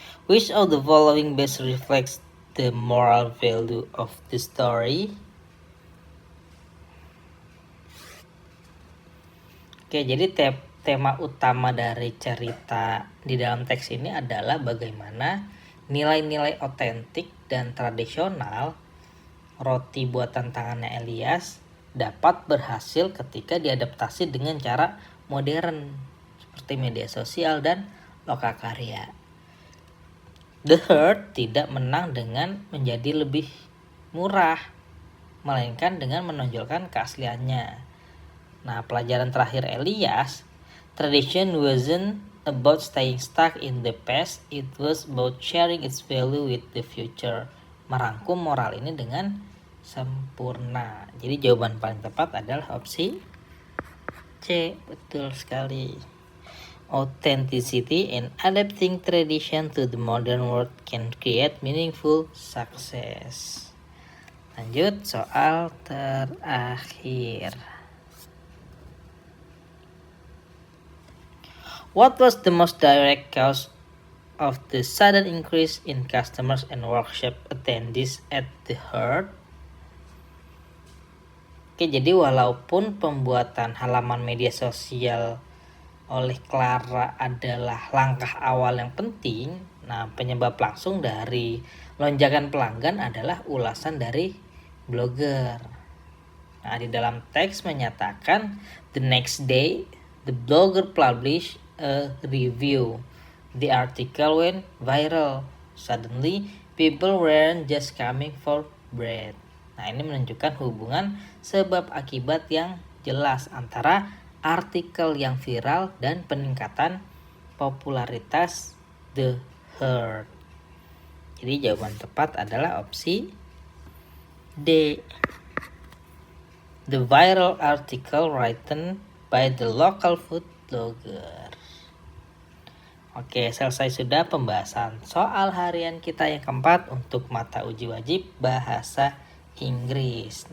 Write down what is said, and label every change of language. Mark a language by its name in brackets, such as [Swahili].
[English] Which of the following best reflects the moral value of the story? [Indonesian] Oke, jadi tema utama dari cerita di dalam teks ini adalah bagaimana nilai-nilai otentik dan tradisional roti buatan tangannya Elias dapat berhasil ketika diadaptasi dengan cara modern seperti media sosial dan lokakarya. The Heart tidak menang dengan menjadi lebih murah, melainkan dengan menonjolkan keasliannya. Nah, pelajaran terakhir Elias, [English] tradition wasn't about staying stuck in the past, it was about sharing its value with the future. [Indonesian] Merangkum moral ini dengan sempurna. Jadi jawaban paling tepat adalah opsi C. Betul sekali. [English] Authenticity and adapting tradition to the modern world can create meaningful success. [Indonesian] Lanjut soal terakhir. [English] What was the most direct cause of the sudden increase in customers and workshop attendees at the Heart? [Indonesian] Oke, jadi walaupun pembuatan halaman media sosial oleh Clara adalah langkah awal yang penting, nah penyebab langsung dari lonjakan pelanggan adalah ulasan dari blogger. Nah, di dalam teks menyatakan [English] the next day the blogger published a review. The article went viral. Suddenly, people weren't just coming for bread. [Indonesian] Nah, ini menunjukkan hubungan sebab akibat yang jelas antara artikel yang viral dan peningkatan popularitas The Heart. Jadi jawaban tepat adalah opsi D. [English] The viral article written by the local food blogger. [Indonesian] Oke, selesai sudah pembahasan soal harian kita yang keempat untuk mata uji wajib bahasa Inggris.